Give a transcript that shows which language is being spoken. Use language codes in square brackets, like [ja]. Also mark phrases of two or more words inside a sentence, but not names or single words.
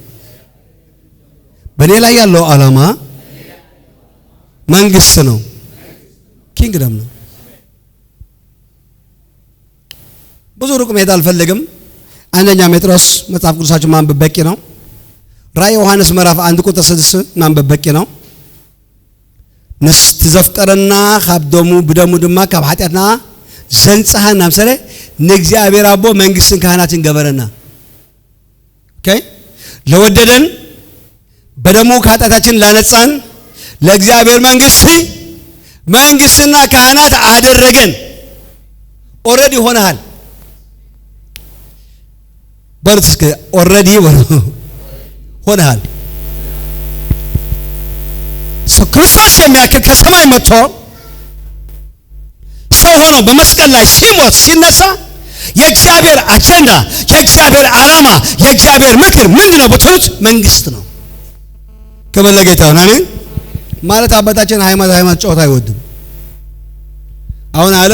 [am] በእኔ ላይ ያለው ዓላማ መንግስት ነው፣ ኪንግደም ነው። ብዙ ሩቅ መሄድ አልፈልግም። አንደኛ ጴጥሮስ መጽሐፍ ቅዱሳችን ማንበብ በቂ ነው። ራዕይ ዮሐንስ ምዕራፍ 1 ቁጥር 6 ማንበብ በቂ ነው። [ti] ንስት ዘፍቀረና ካብደሙ ብደሙ ድማ ካብ ኃጢአትና ዘንጻሃና ምሳሌ ንእግዚአብሔር አቦ መንግስትን ካህናትን ገበረና ኦኬ [am] ለወደደን በደሙ ከኃጢአታችን ላነጻን ለእግዚአብሔር መንግስትና ካህናት አደረገን። ኦሬዲ ሆነሃል። በርስ ኦሬዲ ሆነሃል። ክርስቶስ የሚያክል ከሰማይ መጥቶ ሰው ሆኖ በመስቀል ላይ ሲሞት ሲነሳ የእግዚአብሔር አጀንዳ፣ የእግዚአብሔር ዓላማ፣ የእግዚአብሔር ምክር ምንድን ነው ብትሉት መንግስት ነው። ክብር ለጌታ ይሁን። አሜን። ማለት አባታችን ሃይማኖት ጨዋታ አይወድም። አሁን